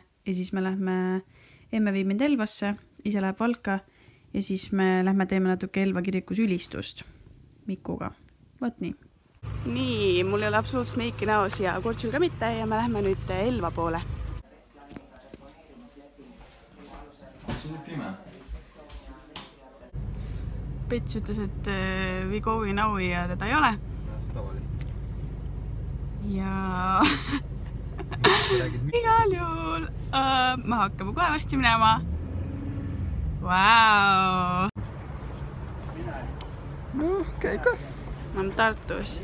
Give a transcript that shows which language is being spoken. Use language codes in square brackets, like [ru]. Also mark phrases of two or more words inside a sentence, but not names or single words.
[et] Ja siis me lähme, emme viib mind Elvasse, ise läheb Valka ja siis me lähme teeme natuke Elva kirikus ülistust Mikuga. Võt nii. Nii, mul ei ole absoluutselt meiki näos ja kurtsul ka mitte ja me lähme nüüd Elva poole. See on pime. Pets ütles, et [en] we going now [et] ja teda ei ole. Ja igal juhul ma hakkame kohe varsti minema. Vau! No, käib ka. Ma olen Tartus.